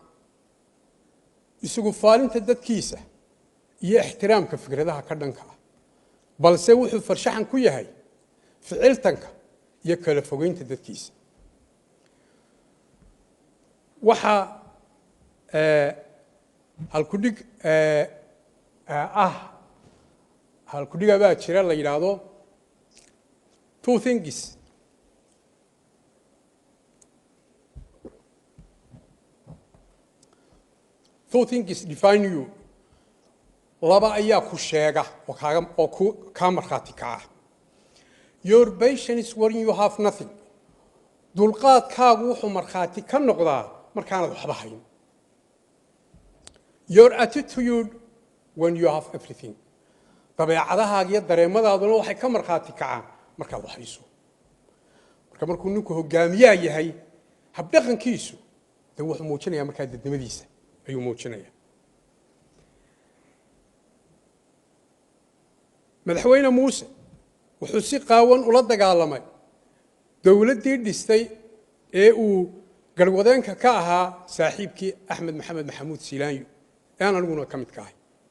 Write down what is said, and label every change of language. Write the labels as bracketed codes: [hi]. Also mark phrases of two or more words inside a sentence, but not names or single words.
[so] isagu faalinta dadkiisa iyo ixtiraamka fikradaha ka dhanka ah balse wuxuu farshaxan ku yahay ficiltanka iyo kala fogeynta dadkiisa waxa halkudhig halkudhiga baa jira la yidhaahdo [en] two things define you [so] laba ayaa ku sheega oo kaa markhaati kaca [en] your patience when you have nothing [so] dulqaadkaagu wuxuu markhaati ka noqdaa markaanad waxba hayn [en] your attitude when you have everything [so] dabeecadahaaga iyo dareemadaaduna waxay ka markhaati kacaan markaad wax hayso marka markuu ninku hogaamiyaa yahay habdhaqankiisu dee wuxuu muujinayaa markaa dadnimadiisa ayuu muujinayaa madaxweyne muuse wuxuu si qaawan ula dagaalamay dowladdii dhistay ee uu garwadeenka ka ahaa saaxiibkii axmed maxamed maxamuud siilaanyo ee aan aniguna ka mid ka ahay